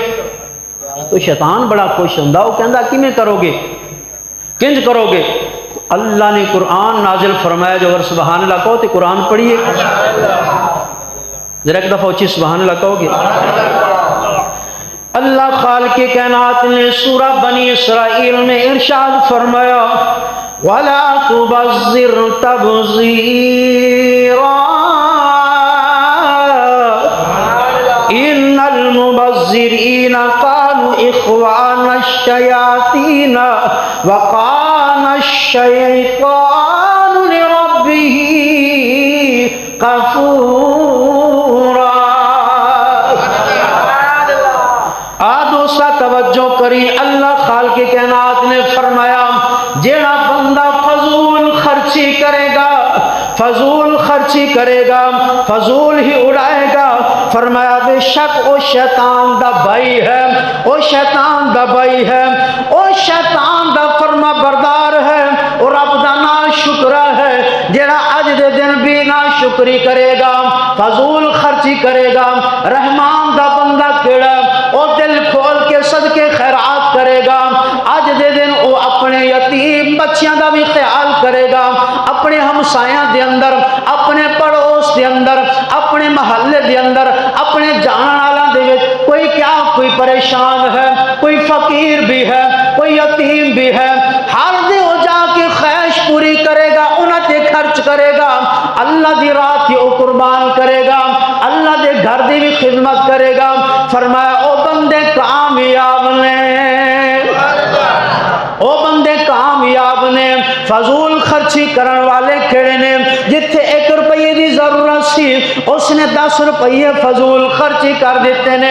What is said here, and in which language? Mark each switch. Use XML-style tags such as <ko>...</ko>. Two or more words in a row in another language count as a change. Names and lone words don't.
<pa>تو شیطان بڑا خوش ہوندا، وہ کہندا کیویں کرو گے، کنج کرو گے؟</pa> <ur>اللہ نے قرآن نازل فرمایا، جو اگر</ur> <ar>سبحان اللہ</ar> <ur>کہو تو قرآن پڑھیے، ذرا ایک دفعہ اچھی</ur> <ar>سبحان اللہ</ar> <ur>کہو گے؟ اللہ خالق کائنات نے سورہ بنی اسرائیل میں ارشاد فرمایا</ur> <ar>وَلَا تُبَذِّرْ تَبْذِيرًا إِنَّ الْمُبَذِّرِينَ كَانُوا إِخْوَانَ الشَّيَاطِينَ وَكَانَ الشَّيْطَانُ لِرَبِّهِ كَفُورًا۔</ar> <pa>توجہ کری، اللہ خالق کائنات نے فرمایا جیڑا بندہ فضول خرچی کرے گا، فضول خرچی کرے گا، فضول ہی اڑائے گا، فرمایا بے شک او شیطان دا بھائی ہے، او شیطان دا بھائی ہے، او شیطان دا فرما بردار ہے، اور رب دا نا شکرہ ہے جیڑا اج دے دن بھی نا شکری کرے گا، فضول خرچی کرے گا۔ رحمان دا بندہ کیڑا او دل کھول کے صدقے خیرات کرے گا، اج دے دن او اپنے یتیم بچیاں دا بھی خیال کرے گا، اپنے ہمسایاں دے اندر، اپنے پڑوس دے اندر، اپنے محلے دے اندر، اپنے جانن والاں دے وچ کوئی کیا کوئی پریشان ہے، کوئی فقیر بھی ہے، کوئی یتیم بھی ہے، ہر دے ہو جا کے خواہش پوری کرے گا، انہاں تے خرچ کرے گا، اللہ دی راہ تے او قربان کرے گا، اللہ دے گھر دی بھی خدمت کرے گا۔ فرمایا او بندے کامیاب نے، او بندے کامیاب نے۔ فضول خرچی کرن والے کھڑے نے، جتھے 1 روپے دی ضرورت سی اس نے 10 روپے فضول خرچی کر دیتے نے۔</pa>